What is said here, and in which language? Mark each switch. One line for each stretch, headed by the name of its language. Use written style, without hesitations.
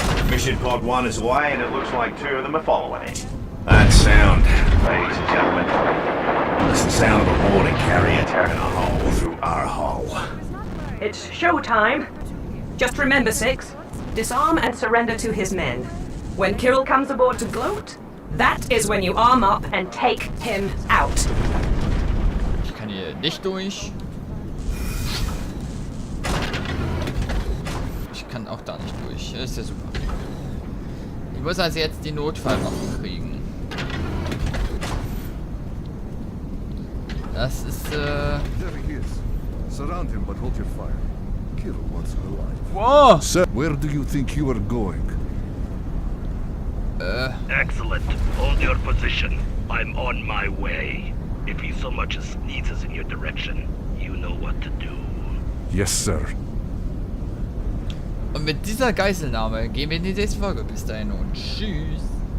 English: Mission pod 1 is away, and it looks like 2 of them are following it. That sound, ladies and gentlemen, it's the sound of a boarding carrier tearing a hole through our hull. It's showtime. Just remember, Six, disarm and surrender to his men. When Kiril comes aboard to gloat, that is when you arm up and take him out.
German: Ich kann hier nicht durch. Ich kann auch da nicht durch. Das ist ja super. Ich muss also jetzt die Notfallwaffen kriegen. Das ist
English: There he is. Surround him, but hold your fire. Kiril wants him alive. Whoa! Sir, where do you think you are going? Excellent. Hold your position. I'm on my way. If he so much as sneezes in your direction, you know what to do. Yes, sir.
German: Und mit dieser Geiselnahme gehen wir in die nächste Folge. Bis dahin und tschüss.